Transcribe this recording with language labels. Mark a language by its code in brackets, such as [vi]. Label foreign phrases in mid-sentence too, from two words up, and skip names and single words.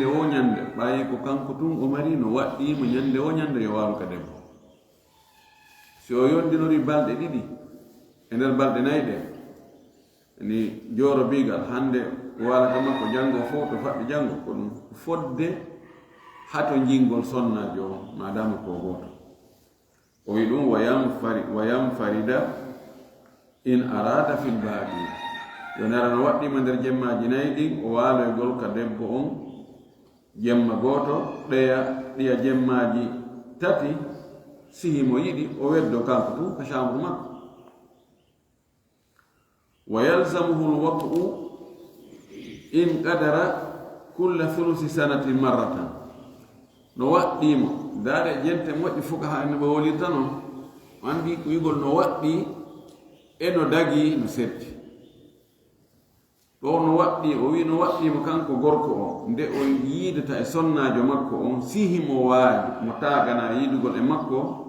[ff] o ñande ɓayi ko kanko tun o mari no waɗɗimo ñande o ñande yo waalu ka debbo si o yondinori balɗe ɗiɗi e nder balɗe nayi ɗe ni jooro biigal hannde waalata makko janngo fof to faɓɓi janngo ko ɗum fodde hato jingol sonnajo o madama ko gooto o wi ɗum [ar] و ينفرد إن أراد في الباب [ff] yo nara no waɗɗima nder jemmaji nayi ɗin o waaloygol ka debbo on jemma gooto ɗiya jemmaji tati sihi mo yiɗi o weddo kanko tun ka chambre makko [ar] ويلزمه الوطء إن قدر كل ثلث سنة مرة [ff] no waɗɗimo daade jente moƴƴi fuka ne ɓe wolirta noon andi ko yigol no waɗɗi e no dagi no setti ɗo no waɗɗi o wi no waɗɗimo kanko gorko o nde o yiidata e sonnajo makko on sihi mo waaji mo taagana yiidugol e makko